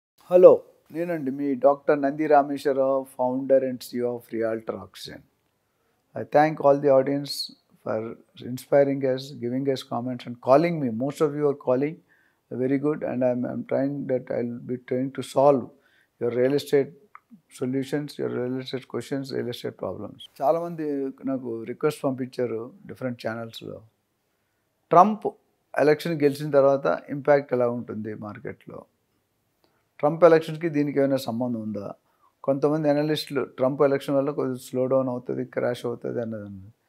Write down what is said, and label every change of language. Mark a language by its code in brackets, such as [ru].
[te] Hello, నేనండి మీ doctor Nandi Rameshwar Rao, founder and CEO of realtor oxygen. [en] I thank all the audience for inspiring us, giving us comments, and calling me. Most of you are calling, very good, and I'm trying that I'll be trying to solve your real estate solutions, your real estate questions, real estate problems. [te] చాలామంది నాకు request పంపించారు different ఛానల్స్లో. Trump election గెలిచిన తర్వాత impact ఎలా ఉంటుంది మార్కెట్లో? Trump ఎలక్షన్కి దీనికి ఏమైనా సంబంధం ఉందా? కొంతమంది అనలిస్టులు ట్రంప్ ఎలక్షన్ వల్ల కొద్దిగా స్లో డౌన్ అవుతుంది, క్రాష్ అవుతుంది అన్నది.